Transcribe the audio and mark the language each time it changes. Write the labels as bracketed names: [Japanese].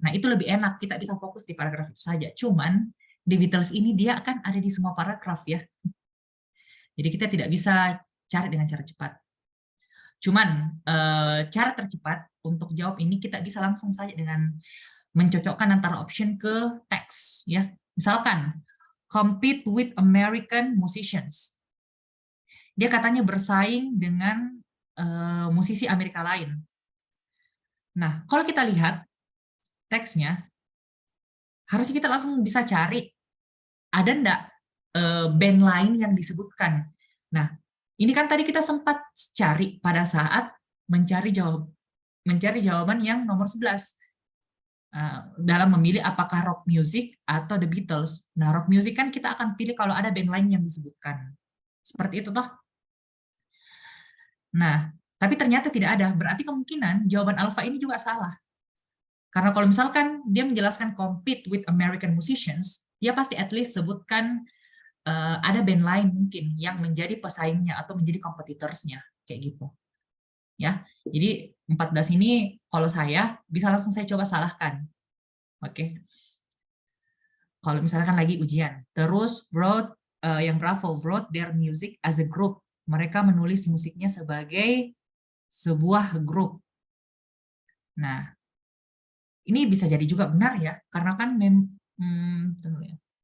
[Indonesian] Nah, itu lebih enak, kita bisa fokus di paragraf itu saja. Cuman, The Beatles ini dia akan ada di semua paragraf ya. Jadi kita tidak bisa cari dengan cara cepat. Cuman, cara tercepat untuk jawab ini kita bisa langsung saja dengan mencocokkan antara option ke teks. Ya. [English] Misalkan, compete with American musicians. [Indonesian] Dia katanya bersaing dengan musisi Amerika lain. Nah, kalau kita lihat teksnya, harusnya kita langsung bisa cari, ada enggak band lain yang disebutkan. Nah, ini kan tadi kita sempat cari pada saat mencari jawaban yang nomor 11. Dalam memilih apakah rock music atau The Beatles. Nah, rock music kan kita akan pilih kalau ada band lain yang disebutkan. Seperti itu toh. Nah, tapi ternyata tidak ada. Berarti kemungkinan jawaban Alpha ini juga salah. Karena kalau misalkan dia menjelaskan [English] compete with American musicians, [Indonesian] dia pasti at least sebutkan ada band lain mungkin yang menjadi pesaingnya atau menjadi kompetitorsnya, kayak gitu. Ya, jadi 14 ini kalau saya bisa langsung saya coba salahkan. Oke. Kalau misalkan lagi ujian, terus yang Bravo [English] wrote their music as a group. [Indonesian] Mereka menulis musiknya sebagai sebuah grup. Nah, Ini bisa jadi juga benar ya, karena kan tunggu ya.